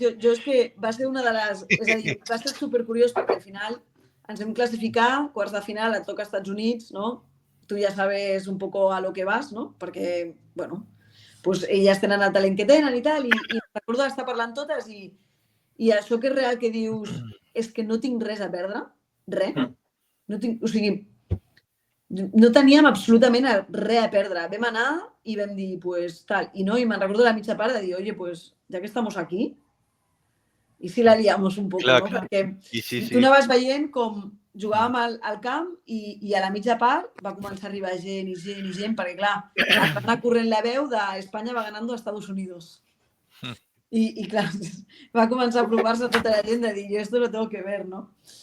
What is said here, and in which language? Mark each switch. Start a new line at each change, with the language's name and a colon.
Catalan: Jo és que va ser una de les... És a dir, va ser supercuriós perquè al final ens vam classificar, quarts de final, et toca als Estats Units, no? Tu ja
Spanish: sabes un poco a lo que vas,
Catalan: no? Perquè, bueno, pues elles tenen el talent que tenen i tal, i recordo d'estar parlant totes i això que és real que dius és que no tinc res a perdre, res. O sigui, no teníem absolutament res a perdre. Vam anar i vam dir, pues, tal. I me'n recordo la mitja part de dir, oye, pues,
Spanish: ya que estamos aquí,
Catalan: i
Spanish: si la liamos un poco,
Catalan: no? Perquè tu anaves veient com jugàvem al camp i a la mitja part va començar a arribar gent, perquè, clar, va anar corrent la veu d'Espanya
Spanish: va ganando a Estados Unidos.
Catalan: I, clar, va començar a provar-se tota la gent de dir, jo
Spanish: esto lo tengo que ver,
Catalan: no?